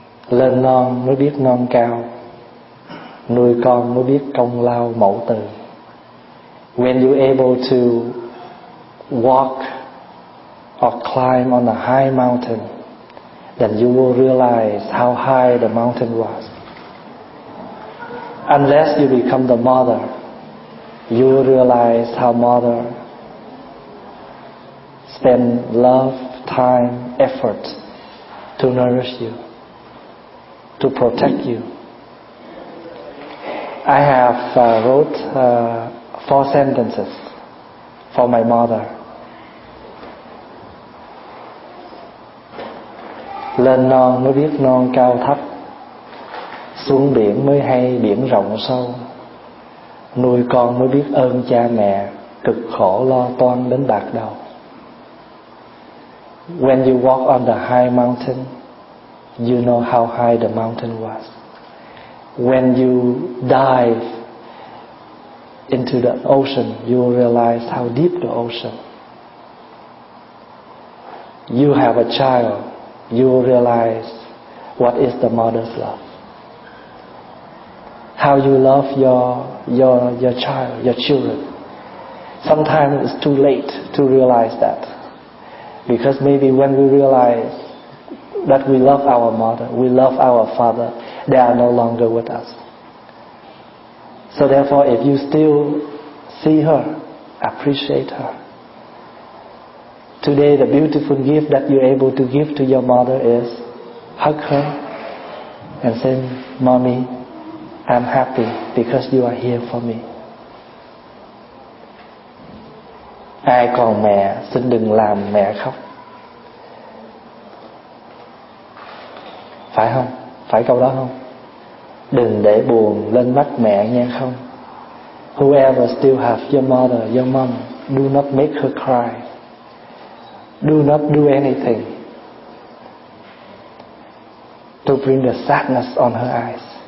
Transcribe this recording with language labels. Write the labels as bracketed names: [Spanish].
[Vietnamese] Lên non mới biết non cao, nuôi con mới biết công lao mẫu tử. [English] When you're able to walk or climb on a high mountain, then you will realize how high the mountain was. Unless you become the mother, you will realize how mother spend love, time, effort to nourish you, to protect you. I have wrote 4 sentences for my mother. [Vietnamese] Lên non mới biết non cao thấp, xuống biển mới hay biển rộng sâu. Nuôi con mới biết ơn cha mẹ, cực khổ lo toan đến bạc đầu. [English] When you walk on the high mountain, you know how high the mountain was. When you dive into the ocean, you will realize how deep the ocean. You have a child, you will realize what is the mother's love. How you love your child, your children. Sometimes it's too late to realize that. Because maybe when we realize that we love our mother, we love our father, they are no longer with us. So therefore, if you still see her, appreciate her. Today, the beautiful gift that you're able to give to your mother is hug her and say, "Mommy, I'm happy because you are here for me." [Vietnamese] Ai còn mẹ, xin đừng làm mẹ khóc. Phải không? Phải câu đó không? Đừng để buồn lên mắt mẹ nha không. [English] Whoever still have your mother, your mom, do not make her cry. Do not do anything to bring the sadness on her eyes.